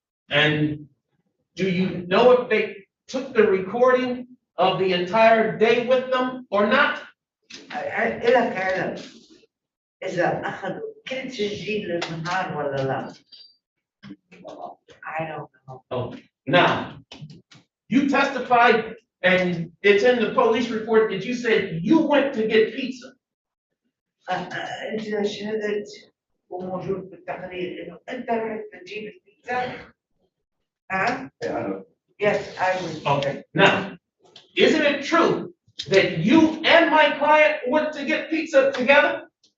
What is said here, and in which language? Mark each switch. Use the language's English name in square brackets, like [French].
[English] And do you know if they took the recording of the entire day with them or not? [Arabic] إلى فعلا إذا أخذوا كل تسجيل النهار ولا لا. [English] I don't know. Oh, now, you testified, and it's in the police report that you said you went to get pizza. [Arabic] أنت شهدت وموجود بالتقرير إنه أنت رحت تجيب البيتزا؟ ها؟ [English] Yes, I was. Okay, now, isn't it true that you and my client went to get pizza together?